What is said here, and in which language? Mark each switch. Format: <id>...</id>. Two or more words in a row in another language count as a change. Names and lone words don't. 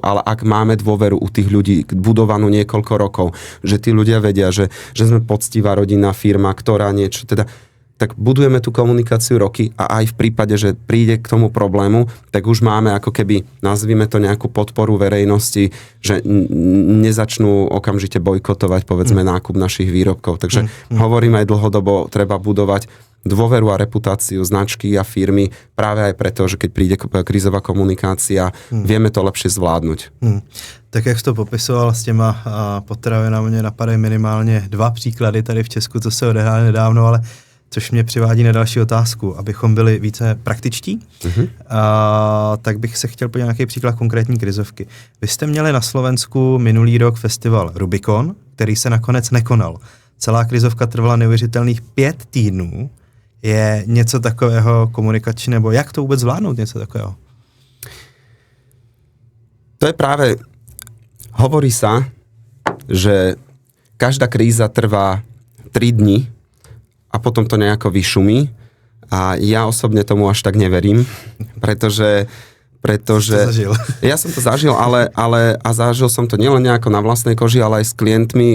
<sk>Ale ak máme dôveru u tých ľudí budovanú niekoľko rokov, že tí ľudia vedia, že sme poctivá rodinná firma, ktorá niečo, teda, tak budujeme tú komunikáciu roky a aj v prípade, že príde k tomu problému, tak už máme ako keby, nazvime to nejakú podporu verejnosti, že nezačnú okamžite bojkotovať, povedzme, nákup našich výrobkov. Takže hovorím aj dlhodobo, treba budovať dôveru a reputáciu značky a firmy práve aj preto, že keď príde krízová komunikácia, vieme to lepšie zvládnuť.</sk> <cs>Tak jak jsi to popisoval s těma potravinami, mě napadají minimálně 2 příklady tady v Česku, co se odehrály nedávno, ale což mě přivádí na další otázku. Abychom byli více praktičtí, tak bych se chtěl podívat nějaký příklad konkrétní krizovky. Vy jste měli na Slovensku minulý rok festival Rubikon, který se nakonec nekonal. Celá krizovka trvala neuvěřitelných 5 týdnů. Je něco takového komunikačné, nebo jak to vůbec zvládnout něco takového?</cs> <sk>To je práve, hovorí sa, že každá kríza trvá 3 dni a potom to nejako vyšumí a ja osobne tomu až tak neverím, pretože ja som to zažil, ale a zažil som to nielen nejako na vlastnej koži, ale aj s klientmi.</sk>